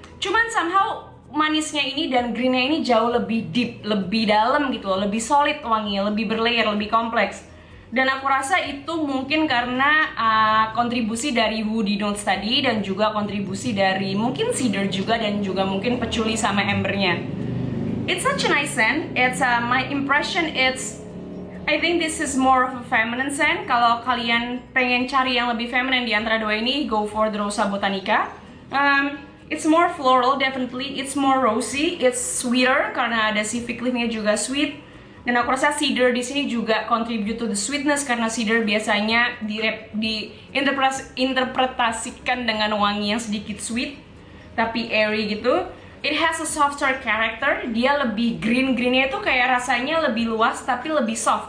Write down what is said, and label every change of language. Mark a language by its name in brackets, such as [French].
[Indonesian] Cuman somehow manisnya ini dan greennya ini jauh lebih deep, lebih dalam gitu loh, lebih solid wanginya, lebih berlayer, lebih kompleks. Dan aku rasa itu mungkin karena kontribusi dari woody notes tadi dan juga kontribusi dari mungkin cedar juga dan juga mungkin patchouli sama ambernya. [English] It's such a nice scent. It's my impression. I think this is more of a feminine scent. [Indonesian] Kalau kalian pengen cari yang lebih feminine di antara dua ini, [English] go for the Rosa Botanica. It's more floral, definitely. It's more rosy. It's sweeter [Indonesian] karena ada si fig leaf-nya juga sweet. Dan aku rasa cedar di sini juga [English] contribute to the sweetness [Indonesian] karena cedar biasanya diinterpretasikan dengan wangi yang sedikit sweet tapi airy gitu. [English] It has a softer character. [Indonesian] Dia lebih greennya itu kayak rasanya lebih luas tapi lebih soft.